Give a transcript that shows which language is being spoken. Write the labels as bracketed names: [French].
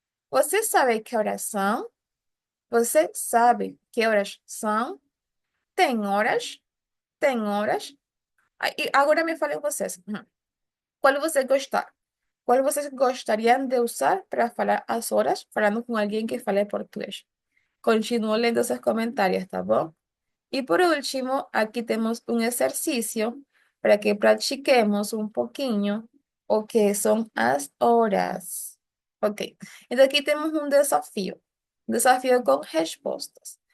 [Portuguese] Você sabe que horas são? Você sabe que horas são? Tem horas? Tem horas? Ah, e agora me falem vocês. Qual você gostar? Qual vocês gostariam de usar para falar as horas falando com alguém que fale português? Continuo lendo seus comentários, tá bom? [Spanish] Y por último, aquí tenemos un ejercicio para que practiquemos un [Portuguese] poquinho o que [Spanish] son las horas. [Portuguese] Ok, então aqui temos um desafio com respostas.